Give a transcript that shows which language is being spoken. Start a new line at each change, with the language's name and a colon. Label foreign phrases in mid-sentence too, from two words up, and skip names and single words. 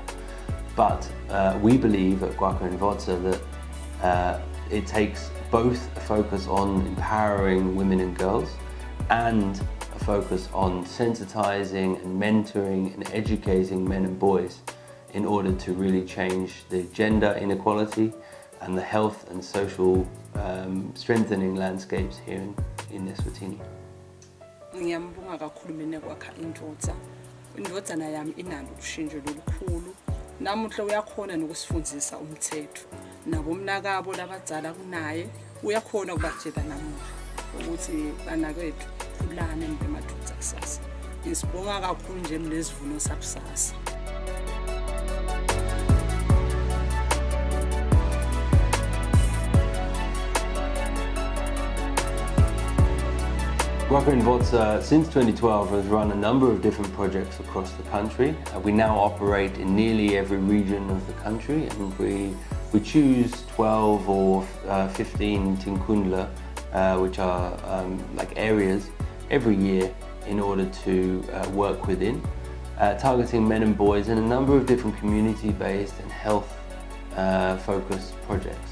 English: But we believe at Kwakha Indvodza that it takes both a focus on empowering women and girls and a focus on sensitizing and mentoring and educating men and boys in order to really change the gender inequality and the health and social strengthening landscapes here in Eswatini.
Swati: Ngiyambonga kakhulu mina Kwakha Indvodza. Indvodzana yami inalo ushintsho lolukhulu. Namuhla uyakhona nokusifundisa umthetho. Nabo mnakabo labadzala kunaye uyakhona ukubatshela namuhla ukuthi banakethu khulane emathutha kusasa. Ngisibonga kakhulu nje mlesivuno sakusasa.
English: Kwakha Indvodza, since 2012, has run a number of different projects across the country. We now operate in nearly every region of the country, and we choose 12 or 15 tinkundla, which are like areas, every year in order to work within, targeting men and boys in a number of different community-based and health-focused projects.